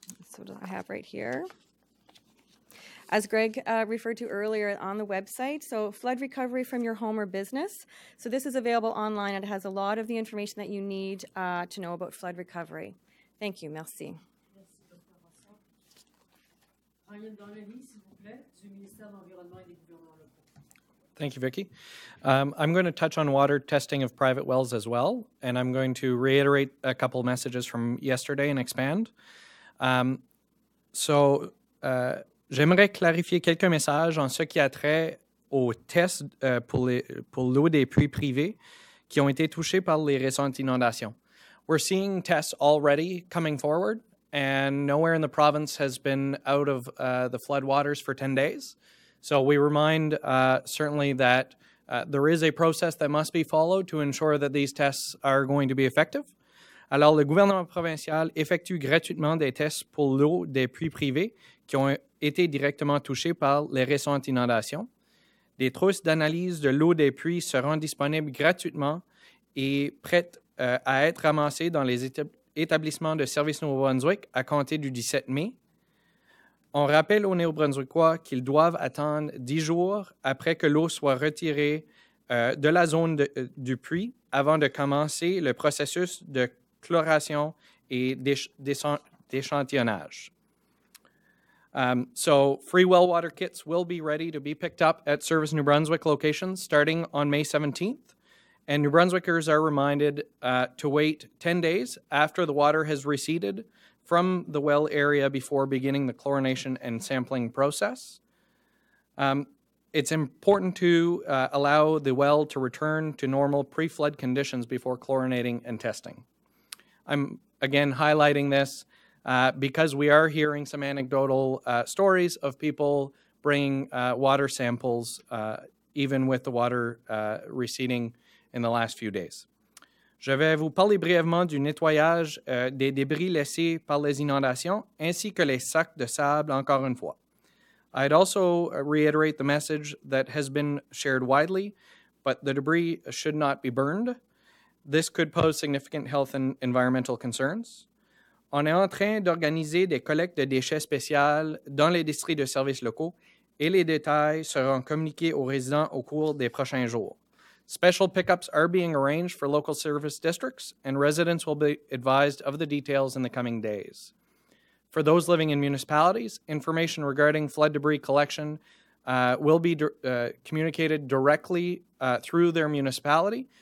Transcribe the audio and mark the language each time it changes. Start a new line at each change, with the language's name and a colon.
English: So what I have right here. As Greg referred to earlier, on the website, so flood recovery from your home or business. So this is available online and it has a lot of the information that you need to know about flood recovery. Thank you.
French: Merci. Merci, Dr. Rossard. Ryan Donnelly, s'il vous plaît, du ministère de l'Environnement et des gouvernements locaux.
English: Thank you, Vicki. I'm going to touch on water testing of private wells as well, and I'm going to reiterate a couple messages from yesterday and expand.
French: J'aimerais clarifier quelques messages en ce qui a trait aux tests pour l'eau des puits privés qui ont été touchés par les récentes inondations.
English: We're seeing tests already coming forward, and nowhere in the province has been out of the flood waters for 10 days. So we remind certainly that there is a process that must be followed to ensure that these tests are going to be effective.
French: Alors, le gouvernement provincial effectue gratuitement des tests pour l'eau des puits privés qui ont été directement touchés par les récentes inondations. Des trousses d'analyse de l'eau des puits seront disponibles gratuitement et prêtes à être ramassées dans les établissements de services Nouveau-Brunswick à compter du 17 mai. On rappelle aux Néo-Brunswickois qu'ils doivent attendre 10 jours après que l'eau soit retirée de la zone du puits avant de commencer le processus de chloration et d'échantillonnage.
English: So free well water kits will be ready to be picked up at Service New Brunswick locations starting on May 17th. and New Brunswickers are reminded to wait 10 days after the water has receded from the well area before beginning the chlorination and sampling process. It's important to allow the well to return to normal pre-flood conditions before chlorinating and testing. I'm again highlighting this because we are hearing some anecdotal stories of people bringing water samples even with the water receding in the last few days.
French: Je vais vous parler brièvement du nettoyage des débris laissés par les inondations ainsi que les sacs de sable encore une fois.
English: I'd also reiterate the message that has been shared widely, but the debris should not be burned. This could pose significant health and environmental concerns.
French: On est en train d'organiser des collectes de déchets spéciales dans les districts de services locaux et les détails seront communiqués aux résidents au cours des prochains jours.
English: Special pickups are being arranged for local service districts, and residents will be advised of the details in the coming days. For those living in municipalities, information regarding flood debris collection will be communicated directly through their municipality.